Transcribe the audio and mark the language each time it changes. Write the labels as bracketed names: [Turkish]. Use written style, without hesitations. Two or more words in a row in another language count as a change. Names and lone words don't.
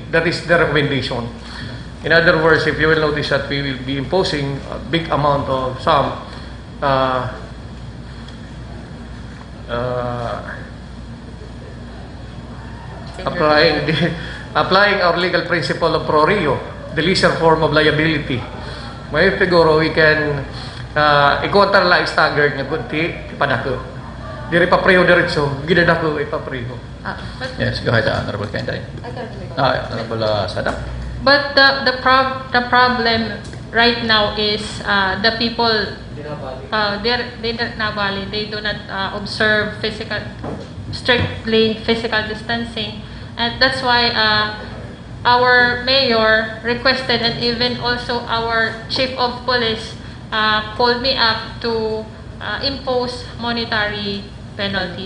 [English] That is the recommendation. In other words, if you will notice that we will be imposing a big amount of sum, applying our legal principle of pro reo, the lesser form of liability. [Waray] May siguro [English] we can [Waray] ikontar la staggered nga kunti padako. Diri pa preho diretso, gidadako ipapreho. [English] Yes, go ahead, Honorable Cainday. Honorable Sadac. But the problem right now is the people they're Navali. They do not observe strictly physical distancing, and that's why our mayor requested, and even also our chief of police called me up to impose monetary penalties.